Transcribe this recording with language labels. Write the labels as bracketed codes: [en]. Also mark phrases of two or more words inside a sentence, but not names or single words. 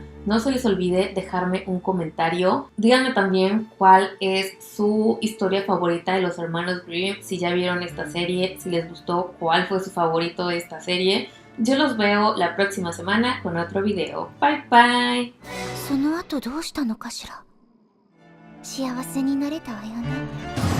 [es] No se les olvide dejarme un comentario. Díganme también cuál es su historia favorita de los hermanos Grimm, si ya vieron esta serie, si les gustó, cuál fue su favorito de esta serie. Yo los veo la próxima semana con otro video. Bye bye. [ja] その後どうしたのかしら。幸せになれたわよね。